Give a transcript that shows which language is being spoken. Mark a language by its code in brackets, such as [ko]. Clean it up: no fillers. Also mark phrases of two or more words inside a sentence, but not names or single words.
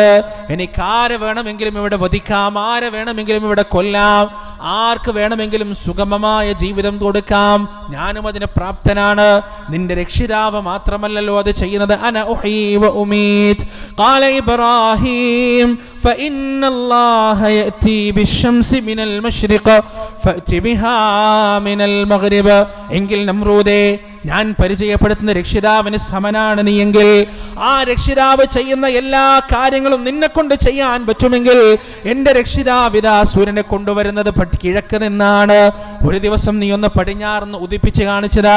[ml] എനിക്ക് ആരെ വേണമെങ്കിലും ഇവിടെ വധിക്കാം, ആരെ വേണമെങ്കിലും ഇവിടെ കൊല്ലാം, ആർക്ക് വേണമെങ്കിലും സുഗമമായ ജീവിതം കൊടുക്കാം, ഞാനും അതിന് പ്രാപ്തനാണ്. നിന്റെ രക്ഷിതാവ് മാത്രമല്ലല്ലോ അത് ചെയ്യുന്നത്. [ar] أنا أحيي و أميت. قال إبراهيم فإن الله يأتي بالشمس من المشرق فأت بها من المغرب. [ml] എങ്കിൽ നമ്രൂദേ, ഞാൻ പരിചയപ്പെടുത്തുന്ന രക്ഷിതാവിന് സമനാണ് നീയെങ്കിൽ, ആ രക്ഷിതാവ് ചെയ്യുന്ന എല്ലാ കാര്യങ്ങളും നിന്നെ കൊണ്ട് ചെയ്യാൻ പറ്റുമെങ്കിൽ എൻ്റെ രക്ഷിതാവിതാ സൂര്യനെ കൊണ്ടുവരുന്നത് കിഴക്ക് നിന്നാണ്. ഒരു ദിവസം നീ ഒന്ന് പടിഞ്ഞാർന്ന് ഉദിപ്പിച്ച് കാണിച്ചതാ.